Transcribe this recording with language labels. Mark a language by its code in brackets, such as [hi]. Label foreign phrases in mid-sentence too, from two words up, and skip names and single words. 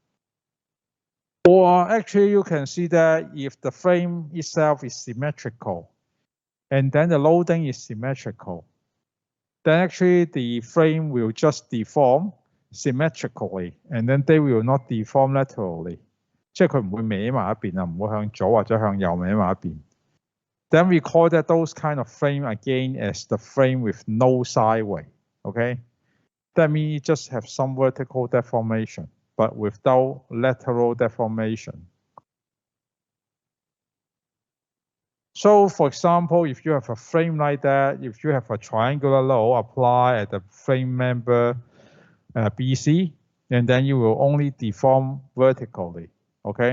[en] Or actually you can see that if the frame itself is symmetrical and then the loading is symmetrical, then actually the frame will just deform symmetrically, and then they will not deform laterally. [yue] 即係佢唔會歪埋一邊啊，唔會向左或者向右歪埋一邊。 [en] Then we call that those kind of frame again as the frame with no sideway. Okay, that means it just have some vertical deformation, but without lateral deformation. So for example, if you have a frame like that, if you have a triangular load applied at the frame member BC, and then you will only deform vertically, okay?